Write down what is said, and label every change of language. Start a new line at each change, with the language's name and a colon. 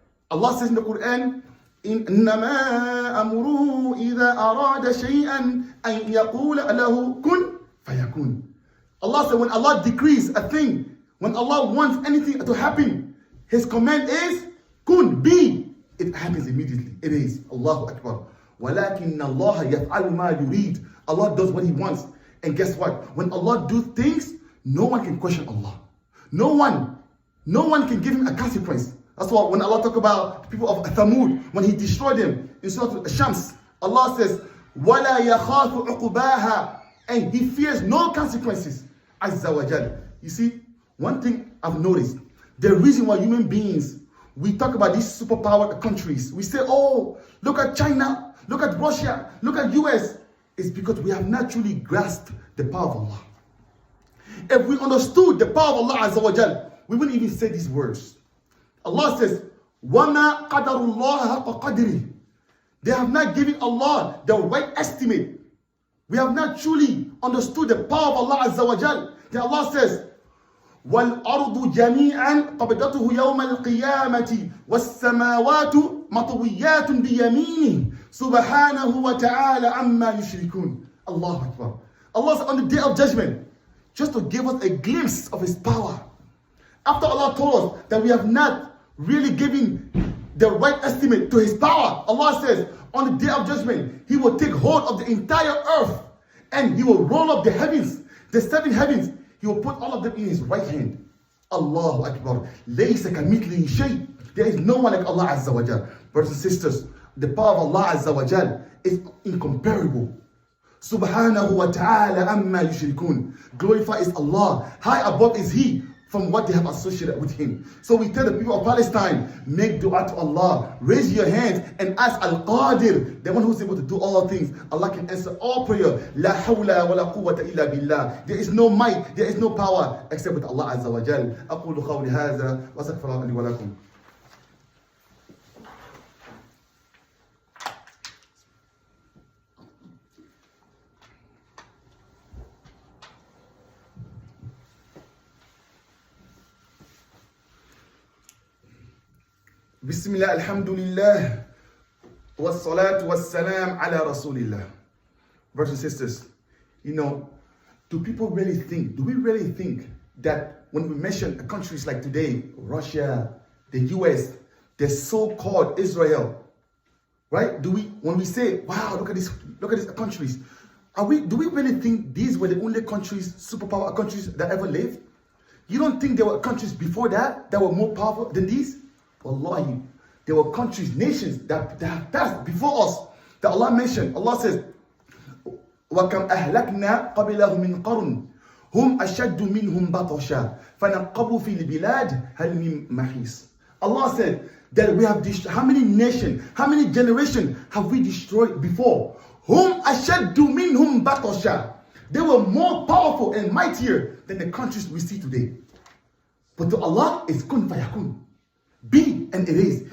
English: Allah says in the Quran,
Arabic: إِنَّمَا أَمْرُهُ إِذَا أَرَادَ شَيْئًا أَن يَقُولَ لَهُ كُن فَيَكُن.
English: Allah said when Allah decrees a thing, when Allah wants anything to happen, his command is kun, be. It happens immediately. It is.
Arabic: Allahu Akbar. وَلَكِنَّ اللَّهَ يَفْعَلُ مَا يُرِيدُ.
English: Allah does what he wants. And guess what? When Allah does things, no one can question Allah. No one can give him a consequence. That's why when Allah talk about the people of Thamud, when he destroyed them in Surah Al-Shams, Allah says,
Arabic: وَلَا يَخَافُ عُقُبَاهَا.
English: And he fears no consequences. Azza wa Jal. You see, one thing I've noticed, the reason why human beings, we talk about these superpowered countries, we say, oh, look at China, look at Russia, look at US, it's because we have not truly grasped the power of Allah. If we understood the power of Allah Azza wa Jal, we wouldn't even say these words. Allah says,
Arabic: وَمَا قَدَرُ اللَّهَ حَقَّ قَدْرِهِ.
English: They have not given Allah the right estimate. We have not truly understood the power of Allah Azza wa Jal.
Arabic: Then Allah says, وَالْأَرْضُ جَمِيعًا قَبْضَتُهُ يَوْمَ الْقِيَامَةِ وَالسَّمَاوَاتُ مَطْوِيَّاتٌ بِيَمِينِهِ سُبْحَانَهُ وَتَعَالَى عَمَّا يُشْرِكُونَ. Allahu Akbar.
English: Allah said on the day of judgment, just to give us a glimpse of his power. After Allah told us that we have not really given the right estimate to his power, Allah says on the day of judgment, he will take hold of the entire earth and he will roll up the heavens, the seven heavens. He will put all of them in his right hand. Allahu Akbar.
Arabic: Laysa kamithlihi shay.
English: There is no one like Allah Azza wa Jal. Brothers and sisters, the power of Allah Azza wa Jal is incomparable.
Arabic: Subhanahu wa ta'ala amma yushrikun.
English: Glorified is Allah. High above is he from what they have associated with him. So we tell the people of Palestine, make dua to Allah, raise your hands and ask Al-Qadir, the one who's able to do all things. Allah can answer all prayer.
Arabic: La hawla wa la quwwata illa billah.
English: There is no might, there is no power except with Allah Azza wa Jal.
Arabic: أقول قولي هذا وأستغفر الله لي ولكم. Bismillah, alhamdulillah, wassalatu wassalam ala rasulillah.
English: Brothers and sisters, do people really think, do we really think that when we mention countries like today, Russia, the US, the so-called Israel, right? When we say, wow, look at these countries, do we really think these were the only countries, superpower countries that ever lived? You don't think there were countries before that were more powerful than these? Wallahi, there were countries, nations that have passed before us that Allah mentioned. Allah says,
Arabic: وَكَمْ أَهْلَكْنَا قَبِلَهُمْ مِنْ قَرْنٍ هُمْ أَشَدُّ مِنْهُمْ بَطْشًا فَنَقَّبُوا فِي الْبِلَادِ هَلْ مِنْ مَحِيصٍ.
English: Allah said that we have destroyed, how many nations, how many generations have we destroyed before?
Arabic: هُمْ أَشَدُّ مِنْهُمْ بَطْشًا.
English: They were more powerful and mightier than the countries we see today. But to Allah, it's
Arabic: kun fayakun.
English: Be and it is.